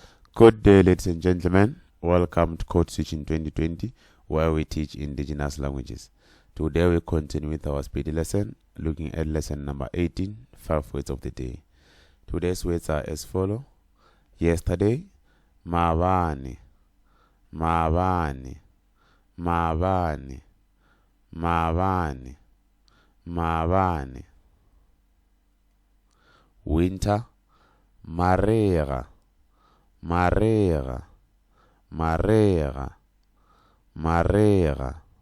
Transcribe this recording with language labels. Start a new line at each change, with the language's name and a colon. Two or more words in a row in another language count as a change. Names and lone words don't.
English: Good day, ladies and gentlemen. Welcome to Code Switch in 2020, where we teach indigenous languages. Today we continue with our speedy lesson, looking at lesson number 18, 5 words of the day. Today's words are as follow. Yesterday,
Northern Sotho: mabane, mabane, mabane, mabane, mabane. Winter, marega, marega, marega, marega.